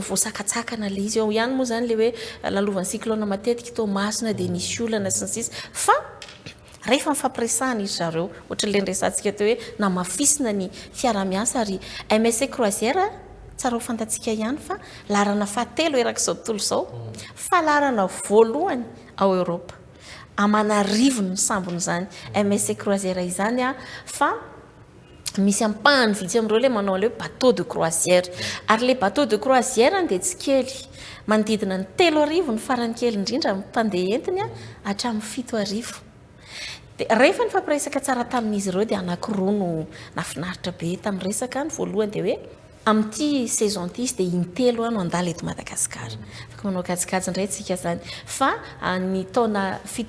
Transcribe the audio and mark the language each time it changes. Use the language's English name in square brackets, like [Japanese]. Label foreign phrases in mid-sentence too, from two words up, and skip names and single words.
[Malagasy] voasakatsakana le izy eo ihany moa zany le hoe lalovan'ny cyclone matetika tao masina dia nisy olana sy ny sisa fa rehefa mifampiresahana izy zareo ohatran'ilay nyresantsika teo hoe namafisina ny fiaramiasa ary MSC Croisière tsara ho fantatsika ihany fa larana fahatelo erak'izao tontolo izao fa larana voalohany ao Europa amanarivony ny sambony zany MSC Croisière izany fa misy ampahany vitsy amin'ireo le manao le [French] bateau de croisière [Malagasy] ary le [French] bateau de croisière [Malagasy] dia tsy kely manodidina ny 3,000 ny farany kely indrindra mpandeha entiny hatramin'ny 7,000 dia rehefa ny fampiresaka tsara tamin'izy ireo dia anankiroa no nafinaritra be tamin'ny resaka ny voalohany dia hoe amin'ity saison ty izy dia intelo ano andala eto Madagasikara afaka manao kajikajy indray tsika zany fa ny taona